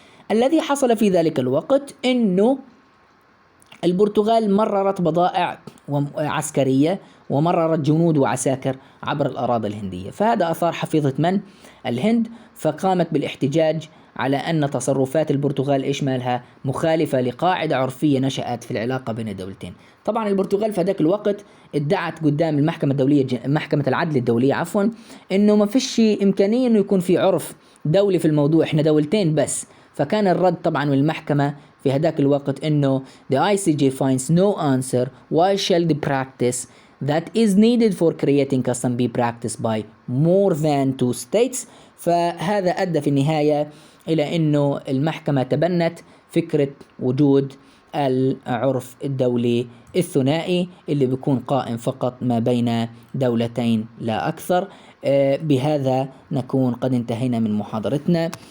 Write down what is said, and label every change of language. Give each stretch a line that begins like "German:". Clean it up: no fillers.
Arabic: الذي حصل في ذلك الوقت إنه البرتغال مررت بضائع عسكرية ومررت جنود وعساكر عبر الأراضي الهندية، فهذا أثار حفيظة من؟ الهند، فقامت بالاحتجاج على أن تصرفات البرتغال إيش مالها؟ مخالفة لقاعدة عرفية نشأت في العلاقة بين الدولتين. طبعا البرتغال في ذاك الوقت ادعت قدام المحكمة الدولية محكمة العدل الدولية عفوا إنه ما فيش إمكانية إنه يكون في عرف دولي في الموضوع، إحنا دولتين بس. فكان الرد طبعا من المحكمة في هذاك الوقت إنه
English: the ICJ finds no answer why shall the practice that is needed for creating custom be practiced by more than two states.
Arabic: فهذا أدى في النهاية إلى إنه المحكمة تبنت فكرة وجود العرف الدولي الثنائي اللي بيكون قائم فقط ما بين دولتين لا أكثر. بهذا نكون قد انتهينا من محاضرتنا.